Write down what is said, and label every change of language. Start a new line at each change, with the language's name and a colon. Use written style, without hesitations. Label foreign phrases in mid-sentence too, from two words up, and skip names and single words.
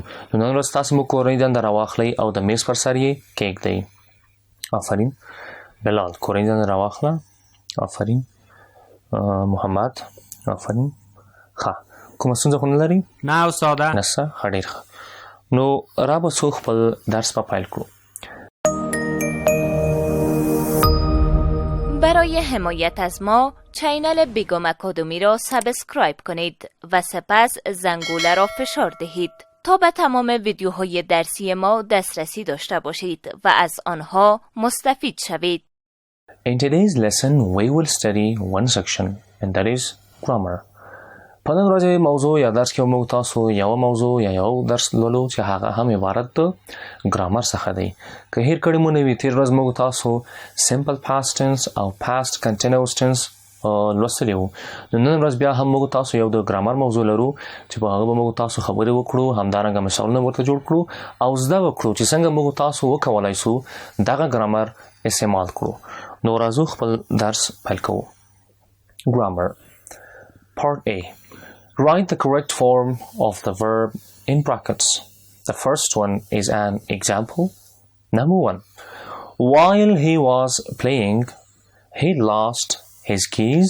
Pashto: نو نن ورځ تاسې مو کورنۍ دنده راواخلئ او د میز پر سر یې کېږدئ. آفرین. بلال کورنۍ دنده راواخله. آفرین. محمد آفرین. ښه، کومه ستونزه خو نه لري؟ نه استاده. نسته؟ ښه، ډېر ښه. نو را به څو خپل درس په پیل کړو.
Persian: برای حمایت از ما چینل بیگم اکادمی را سابسکرایب کنید و سپس زنگوله را فشار دهید تا به تمام ویدیوهای درسی ما دسترسی داشته باشید و از آنها مستفید شوید.
English: In today's lesson we will study one section and that is grammar.
Pashto: په نن ورځې موضوع یا درس کې موږ تاسو یو موضوع یا یو درس لولو چې هغه هم عبارت د ګرامر څخه دی. که هېر کړي مو نه وي، تېر ورځ موږ تاسو
English: simple past tense
Pashto: او
English: past continuous tense
Pashto: لوستلی وو. نو نن ورځ بیا هم موږ تاسو یو د ګرامر موضوع لرو چې په هغه به موږ تاسو خبرې وکړو، همدارنګه مثالونه ورته جوړ کړو او زده وکړو چې څنګه موږ تاسو وکولی سو دغه ګرامر استعمال کړو. نو راځو خپل درس پیل کوو.
English: Grammar Part A. Write the correct form of the verb in brackets. The first one is an example. Number 1. While he was playing, he lost his keys.